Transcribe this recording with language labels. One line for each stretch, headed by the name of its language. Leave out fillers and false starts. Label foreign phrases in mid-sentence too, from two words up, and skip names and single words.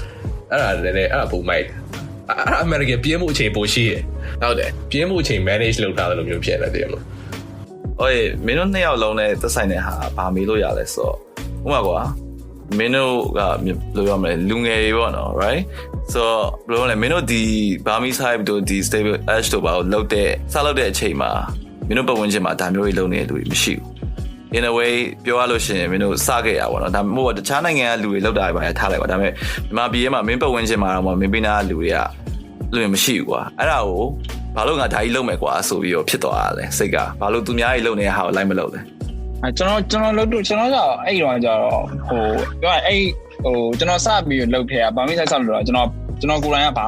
Burmese: အဲ့ဒါလည်းအဲ့ဒါပုံမိုက်အဲ့အမေရိကန်ပြင်းမှုအချိန်ပိုရှိတယ် ဟုတ်တယ် ပြင်းမှုအချိန် manage လုပ်ထားတယ်လို့မျိုးဖြစ်နေတယ်မလား ဟိုမင်းတို့2ယောက်လုံးနဲ့သက်ဆိုင်တဲ့ဟာဘာမေးလို့ရလဲဆိုတော့ဥပမာကွာမင်းတို့ကဘယ်လိုပြောမလဲလူငယ်တွေပေါ့နော်
English: right so
Burmese: ဘယ်လိုလဲမင်းတို့ဒီ Burmese Hive တို့ဒီ Stable Edge တို့ဘာလို့လုပ်တဲ့အချိန်မှာမင်းတို့ပတ်ဝန်းကျင်မှာဒါမျိုးတွေလုပ်နေတဲ့လူတွေမရှိဘူး
English: in a way
Burmese: ပြောရလို့ရှိရင်မင်းတို့စခဲ့ရပါတော့ဒါမှမဟုတ်တခြားနိုင်ငံကလူတွေလောက်တာပဲထားလိုက်ပါဒါပေမဲ့မြန်မာပြည်ထဲမှာမင်းပတ်ဝန်းကျင်မှာတော့မင်းပိနာလူတွေကလူတွေမရှိဘူးကွာအဲ့ဒါကိုဘာလို့ငါဒါကြီးလုပ်မယ်ကွာဆိုပြီးတော့ဖြစ်သွားတာလဲစိတ်ကဘာလို့သူများကြီးလုပ်နေတဲ့ဟာကိုလိုက်မလုပ်လဲ ကျွန်တော်လုပ်တော့ကျွန်တော်ကအဲ့ဒီတော့ကျတော့ဟိုပြောရအဲ့ဟိုကျွန်တော်စပြီးလုပ်ခဲ့ရပါမိဆိုင်စလို့တော့ကျွန်တော်ကိုယ်တိုင်ကဘာ